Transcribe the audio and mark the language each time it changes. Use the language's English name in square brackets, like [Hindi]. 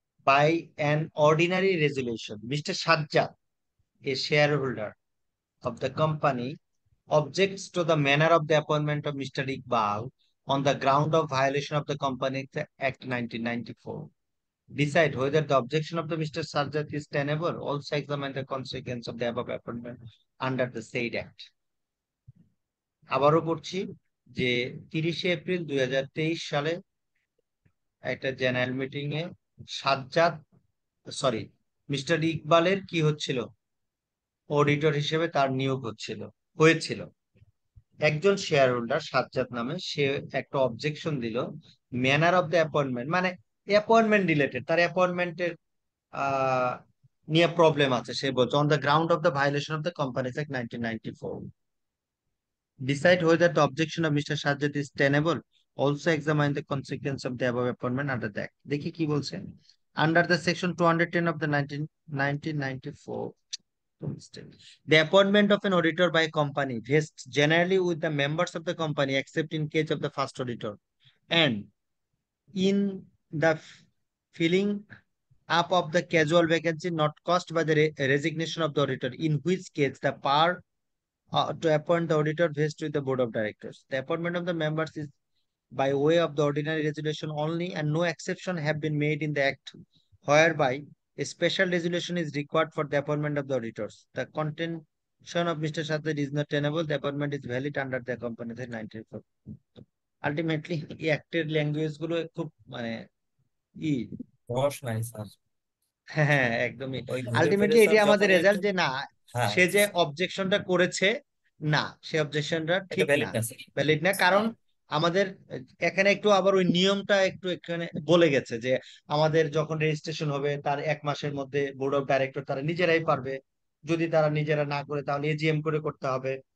[English] By an ordinary resolution, Mr. Sajjad, a shareholder of the company, objects to the manner of the appointment of Mr. Iqbal on the ground of violation of the Companies Act 1994. Decide whether the objection of the Mr. Sajjad is tenable. Also examine the consequence of the above appointment under the said act. [Bangla] আবারও পড়ছি যে 30 April 2023 সালে একটা general meeting এ Sajjad, sorry, mister ইকবালের কি হচ্ছিল, auditor হিসেবে তার নিয়োগ হয়েছিল। একজন শেয়ার হোল্ডার সাজ্জাদ নামে, সে একটা অবজেকশন দিল ম্যানার অফ দ্য অ্যাপয়েন্টমেন্ট, মানে অ্যাপয়েন্টমেন্ট রিলেটেড, তার অ্যাপয়েন্টমেন্টের নিয়ে প্রবলেম আছে। সে বলছে [English] On the ground of the violation of the companies act 1994। Decide whether the objection of Mr. Sajjad is tenable. Also examine the consequence of the above appointment under the act. [Bangla] দেখি কি বলছে। [English] Under the section 210 of the 1994, the appointment of an auditor by a company vests generally with the members of the company except in case of the first auditor, and in the filling up of the casual vacancy not caused by the resignation of the auditor, in which case the power to appoint the auditor vests with the board of directors. The appointment of the members is by way of the ordinary resolution only, and no exception have been made in the act whereby a special resolution is required for the appointment of the auditors. The contention of Mr. Sajjad is not tenable. The appointment is valid under the Companies Act 1994. Ultimately, [Bangla] এই অ্যাক্টের language গুলো খুব মানে ই রস নাই sir, হ্যাঁ একদমই। ওই ঘুরে ফিরে আলটিমেটলি স্যার এটি আমাদের যখনই একটু। রেজাল্ট যে না, হ্যাঁ, সে যে অবজেকশনটা করেছে, না সে অবজেকশনটা এটা ঠিক ভ্যালিড না, না স্যার। ভ্যালিড না। কারণ আমাদের এখানে একটু আবার ওই নিয়মটা একটু এখানে বলে গেছে যে আমাদের যখন রেজিস্ট্রেশন হবে তার 1 মাসের মধ্যে বোর্ড অফ ডাইরেক্টর তারা নিজেরাই পারবে, যদি তারা নিজেরা না করে তাহলে এজিএম করে করতে হবে।